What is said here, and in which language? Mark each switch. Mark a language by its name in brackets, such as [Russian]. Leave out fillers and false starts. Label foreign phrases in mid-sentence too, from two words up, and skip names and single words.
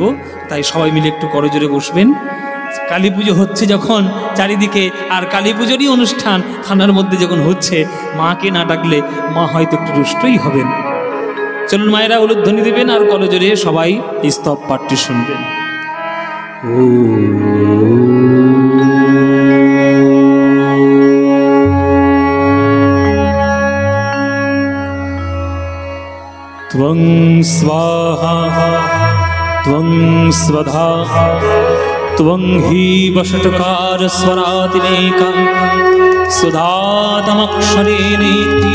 [Bangla] তাই সবাই মিলে একটু করজোরে বসবেন। কালী পুজো হচ্ছে যখন চারিদিকে, আর কালী পুজোরই অনুষ্ঠান থানার মধ্যে যখন হচ্ছে, মাকে না ডাকলে মা হয়তো একটু রুষ্টই হবেন। চলুন মায়েরা উলুধ্বনি দেবেন আর করজোরে সবাই স্তব পাঠটি শুনবেন। [Sanskrit] त्वं स्वाहा त्वं स्वधा त्वं हि वषट्कार स्वरातिरेका सुधातमक्षरेणेति